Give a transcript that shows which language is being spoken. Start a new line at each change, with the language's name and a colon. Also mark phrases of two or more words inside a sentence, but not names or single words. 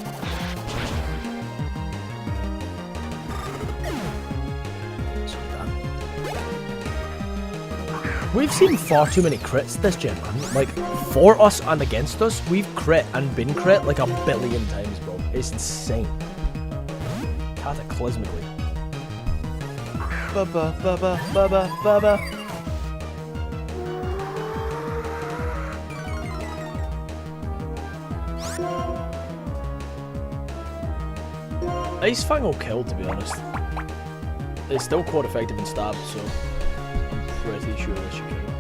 English: We've seen far too many crits this gen, man. Like, for us and against us, we've crit and been crit like 1 billion times, bro. It's insane. Cataclysmically. Ba-ba, ba-ba, ba-ba, ba-ba. Ice Fang will kill, to be honest. It's still quite effective in stab, so I'm pretty sure this should kill.